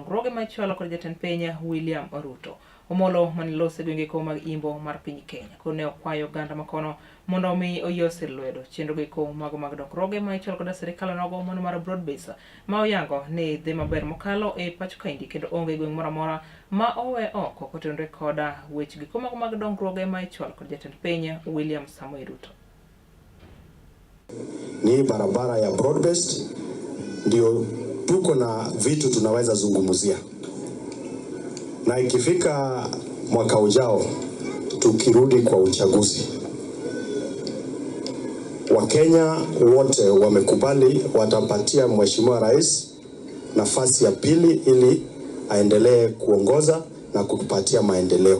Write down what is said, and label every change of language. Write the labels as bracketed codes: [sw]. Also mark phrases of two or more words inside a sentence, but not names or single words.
[luo] dongruoge ma ichwalo kod jatend piny William Ruto Omolo manilose gwenge ko mag imbo mar piny Kenya kone okwayo ganda makono mondo mi oyie osir lwedo chenro ko mag dongruoge ma ichwalo kod sirikal nogo mano mar [en] broad base [luo] ma oyango ni dhi maber mokalo e pacho kaendi kendo onge gweng moramora ma owe oko kotenore koda weche ko mag dongruoge ma ichwalo kod jatend piny William Samoei Ruto. [sw] Ni barabara ya [en] broad based [sw] ndio tuko na vitu tunaweza zungumzia. Na ikifika mwaka ujao tukirudi kwa uchaguzi, Wakenya wote wamekubali watapatia Mheshimiwa Rais nafasi ya pili ili aendelee kuongoza na kutupatia maendeleo.